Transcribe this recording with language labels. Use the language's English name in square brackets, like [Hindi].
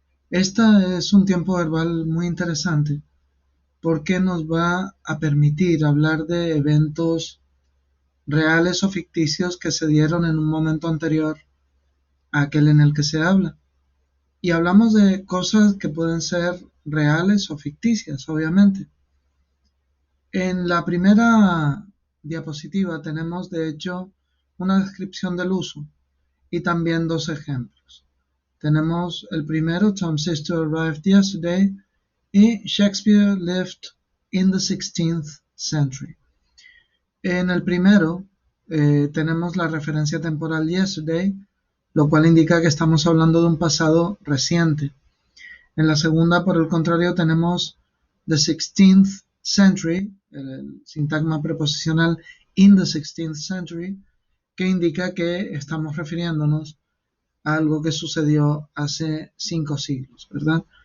[Spanish] Esta es un tiempo verbal muy interesante porque nos va a permitir hablar de eventos reales o ficticios que se dieron en un momento anterior a aquel en el que se habla. Y hablamos de cosas que pueden ser reales o ficticias, obviamente. En la primera diapositiva tenemos, de hecho, una descripción del uso y también dos ejemplos. Tenemos el primero, [English] Tom's sister arrived yesterday, [Spanish] y [English] Shakespeare lived in the 16th century. [Spanish] En el primero tenemos la referencia temporal yesterday, lo cual indica que estamos hablando de un pasado reciente. En la segunda, por el contrario, tenemos [English] the 16th century, [Spanish] el sintagma preposicional [English] in the 16th century, [Spanish] que indica que estamos refiriéndonos a algo que sucedió hace 5 siglos, ¿verdad?